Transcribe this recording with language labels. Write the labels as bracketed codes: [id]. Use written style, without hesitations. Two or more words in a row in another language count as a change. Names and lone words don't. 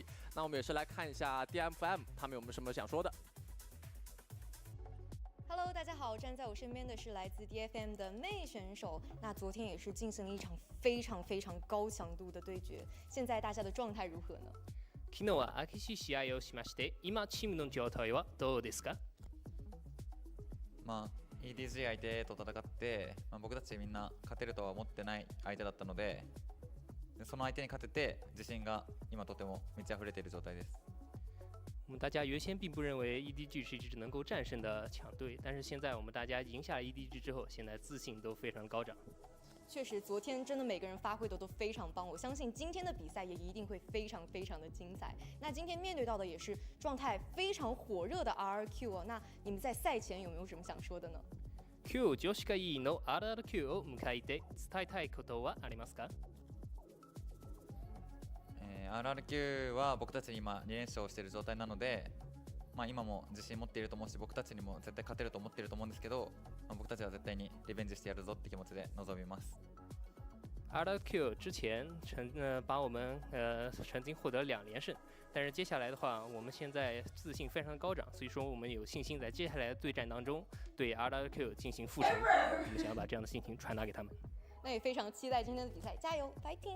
[zh] 那我们也是来看一下 DFM 他们有没有什么想说的。 Hello， 大家好，站在我身边的是来自 DFM 的妹选手。那昨天也是进行了一场非常高强度的对决。现在大家的状态如何呢？ [ja] 昨日は激しい試合をしまして、今チームの状態はどうですか？ ED 試合でと戦って、僕たちみんな勝てるとは思ってない相手だったので、その相手に勝てて自信が今とても満ち溢れている状态です。 [zh] 我们大家原先并不认为 EDG 是一支能够战胜的强队，但是现在我们大家赢下了 EDG 之后，现在自信都非常高涨。确实，昨天真的每个人发挥的都非常棒，我相信今天的比赛也一定会非常的精彩。那今天面对到的也是状态非常火热的 RRQ 哦，那你们在赛前有没有什么想说的呢？ [ja] 今日女子会議の RRQ を迎えて伝えたいことはありますか？RRQ は僕たち今2連勝している状態なので、今も自信持っていると思うし、僕たちにも絶対勝てると思っていると思うんですけど、僕たちは絶対にリベンジしてやるぞって気持ちで臨みます。 [zh] RRQ 之前把我们曾经获得2连胜，但是接下来的话，我们现在自信非常高涨，所以说我们有信心在接下来的对战当中对 RRQ 进行复仇。我们想要把这样的心情传达给他们。那也非常期待今天的比赛，加油 ，fighting！